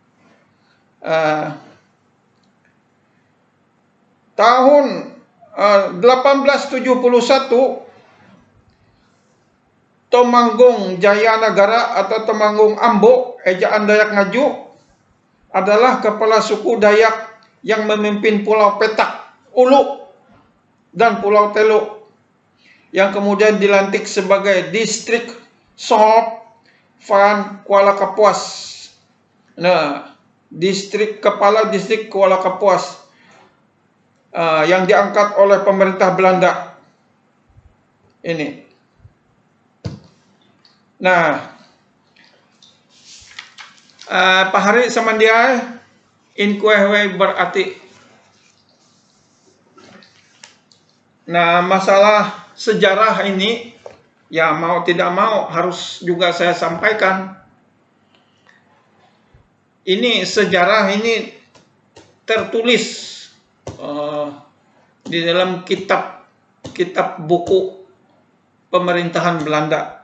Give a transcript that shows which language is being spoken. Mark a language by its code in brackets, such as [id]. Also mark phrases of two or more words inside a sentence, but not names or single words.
[id] Tahun 1871, Temanggung Jayanagara atau Temanggung Ambo, ejaan Dayak Ngaju, adalah kepala suku Dayak yang memimpin Pulau Petak Ulu dan Pulau Teluk, yang kemudian dilantik sebagai distrik Sohop van Kuala Kapuas. Nah, kepala distrik Kuala Kapuas yang diangkat oleh pemerintah Belanda ini. Nah, [nij] pahari samandiai in kuehwe [id] berarti Nah, masalah sejarah ini, ya mau tidak mau harus juga saya sampaikan. Ini sejarah ini tertulis di dalam kitab buku pemerintahan Belanda.